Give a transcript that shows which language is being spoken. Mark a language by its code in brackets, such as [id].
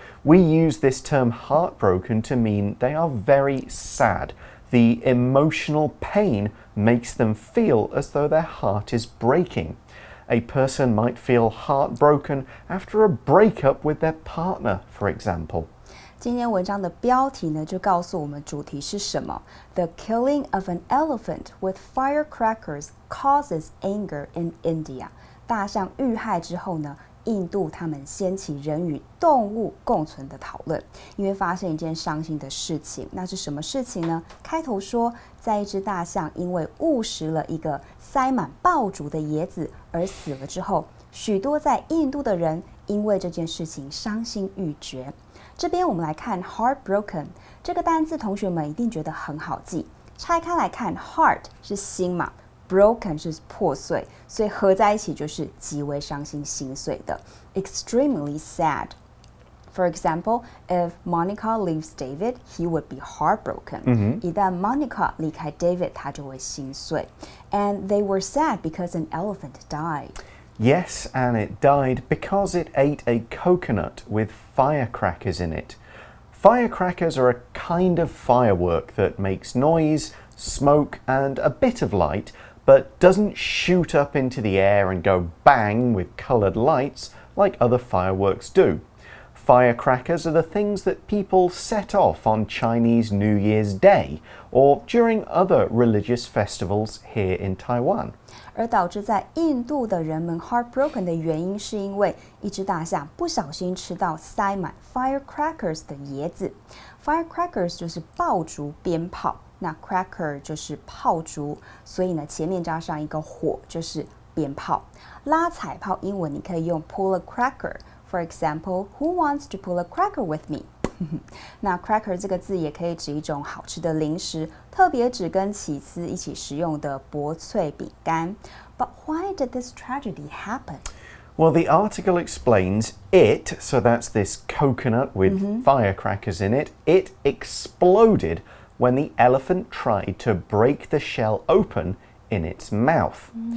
[en] We use this term heartbroken to mean they are very sad. The emotional pain makes them feel as though their heart is breaking. A person might feel heartbroken after a breakup with their partner, for example. [zh] 今天文章的标题呢，就告诉我们主题是什么。 [en] The killing of an elephant with firecrackers causes anger in India. [zh] 大象遇害之后呢，印度他们掀起人与动物共存的讨论，因为发生一件伤心的事情。那是什么事情呢？开头说，在一只大象因为误食了一个塞满爆竹的椰子而死了之后，许多在印度的人因为这件事情伤心欲绝。这边我们来看 heartbroken 这个单字，同学们一定觉得很好记。拆开来看 ，heart 是心嘛 ，broken 是破碎，所以合在一起就是极为伤心心碎的 ， extremely sad。 [en] For example, if Monica leaves David, he would be heartbroken. [zh] 一旦 Monica 离开 David, 他就会心碎。 [en] And they were sad because an elephant died. Yes, and it died because it ate a coconut with firecrackers in it. Firecrackers are a kind of firework that makes noise, smoke, and a bit of light, but doesn't shoot up into the air and go bang with coloured lights like other fireworks do. Firecrackers are the things that people set off on Chinese New Year's Day or during other religious festivals here in Taiwan. [zh] 而导致在印度的人们 heartbroken 的原因是因为一只大象不小心吃到塞满 firecrackers 的椰子。 Firecrackers 就是爆竹鞭炮，那 cracker 就是炮竹，所以呢前面加上一个火就是鞭炮。 [en] 拉彩炮英文你可以用 pull a cracker。For example, who wants to pull a cracker with me? [zh] 那 cracker 这个字也可以指一种好吃的零食，特别指跟起司一起食用的薄脆饼干。 [en] But why did this tragedy happen? Well, the article explains it, so that's this coconut with firecrackers in it, it exploded when the elephant tried to break the shell open in its mouth.